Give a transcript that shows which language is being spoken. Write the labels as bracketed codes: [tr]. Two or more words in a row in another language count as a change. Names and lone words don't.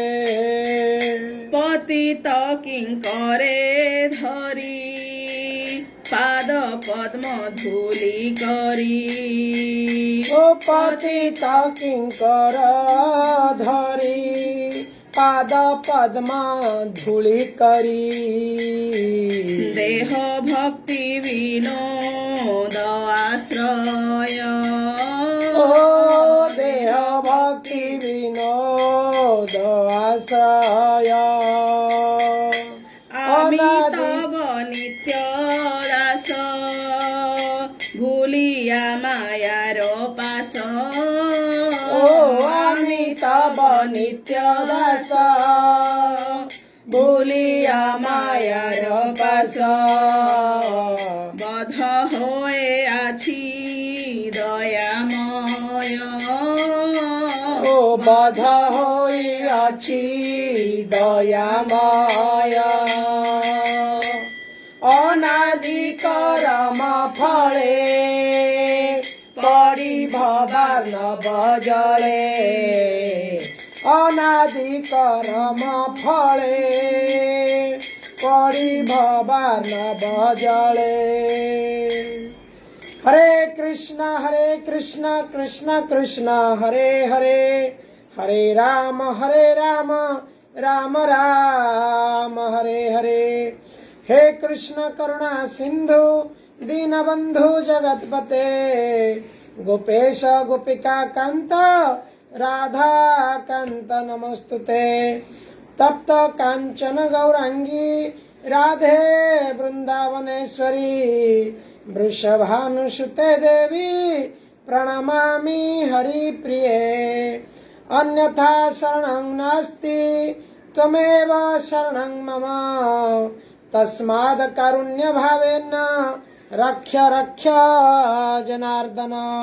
[bn] পতিত কিংকরে ধরি পাদ পদ্ম ধূলি করি। ও পতিত কিংকর ধরি পাদ পদ্ম ধূলি করি। দেহ ভক্তি বিনোদ আশ্রয়। ও দেহ ভক্তি বিনোদ আশ্রয়। অমিতাভ নিত্য দাস ভুলিয়া মায়ার পাশ। ও অমিতাভ নিত্য দাস ভুলিয়া মায়ার পাশ বধ হয়ে আছি দয়াময় ও বধ হইয়াছি দয়াময় অনাদি করম ফলে পড়ি ভবার নব জলে অনাদি করম ফলে পড়ি ভবার নব জলে [sa] हरे कृष्णा कृष्ण कृष्ण हरे हरे हरे राम राम राम हरे हरे हे कृष्ण करुणा सिंधु दीनबंधु जगतपते गोपेश गोपिका कांत राधा कांत नमस्तुते तप्त कांचन गौरांगी राधे वृंदावनेश्वरी वृषभानुसुते देवी प्रणमामि हरिप्रिये अन्यथा शरणं नास्ति त्वमेव शरणं मम तस्माद् कारुण्यभावेन रक्ष रक्ष जनार्दन